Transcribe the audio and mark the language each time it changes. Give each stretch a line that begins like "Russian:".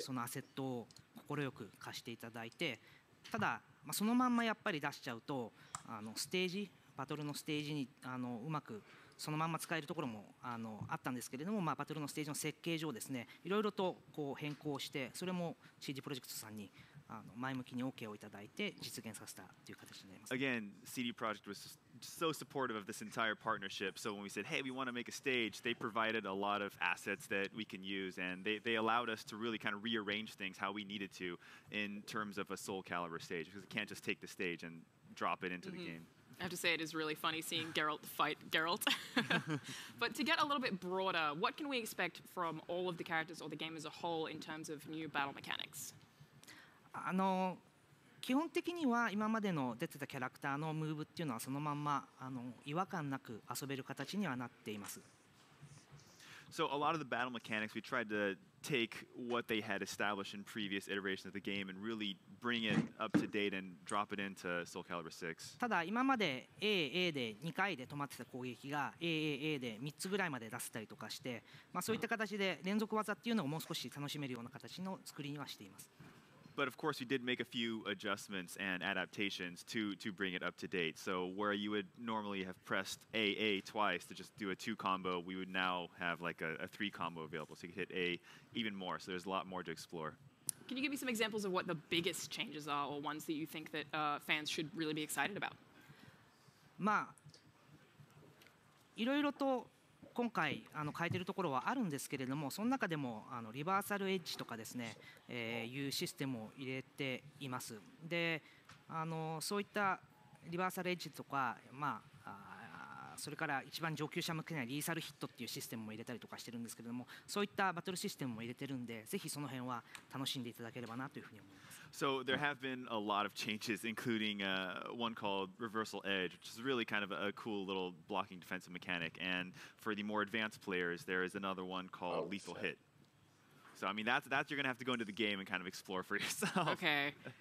Japanese: そのアセットを快く貸していただいてただ、まあ、そのまんまやっぱり出しちゃうとステージバトルのステージにうまくそのまんま使えるところもあったんですけれども、まあ、バトルのステージの設計上ですねいろいろとこう変更してそれも CD プロジェクトさんに前向きに OK をいただいて実現させたという形になります。
English: Again, CD Projekt was so supportive of this entire partnership. So when we said, "Hey, we want to make a stage," they provided a lot of assets that we can use, and they allowed us to really kind of rearrange things how we needed to in terms of a Soul Calibur stage, because it can't just take the stage and drop it into the game. I have to say it is really funny seeing Geralt fight Geralt. But to get a little bit broader, what can we expect from all of the characters or the game as a whole in terms of new battle mechanics?
Japanese: 基本的には今までの出てたキャラクターのムーブっていうのはそのまんま違和感なく遊べる形にはなっています。
English: So a lot of the battle mechanics, we tried to take what they had established in previous iterations of the game and really bring it up to date and drop it into Soul Calibur 6.
Japanese: ただ今まで A で2回で止まってた攻撃が A で3つぐらいまで出せたりとかして、まあ、そういった形で連続技っていうのをもう少し楽しめるような形の作りにはしています。
English: But of course, we did make a few adjustments and adaptations to bring it up to date. So where you would normally have pressed A twice to just do a 2 combo, we would now have like a 3 combo available. So you could hit A even more. So there's a lot more to explore. Can you give me some examples of what the biggest changes are or ones that you think that fans should really be excited about?
Japanese: まあいろいろと今回変えてるところはあるんですけれどもその中でもリバーサルエッジとかですね、いうシステムを入れています。でそういったリバーサルエッジとか、まあ、それから一番上級者向けにはリーサルヒットっていうシステムも入れたりとかしてるんですけれどもそういったバトルシステムも入れてるんでぜひその辺は楽しんでいただければなというふうに思います。
English: So there have been a lot of changes, including one called Reversal Edge, which is really kind of a cool little blocking defensive mechanic. And for the more advanced players, there is another one called Lethal Hit. So I mean, that's you're gonna have to go into the game and kind of explore for yourself. Okay.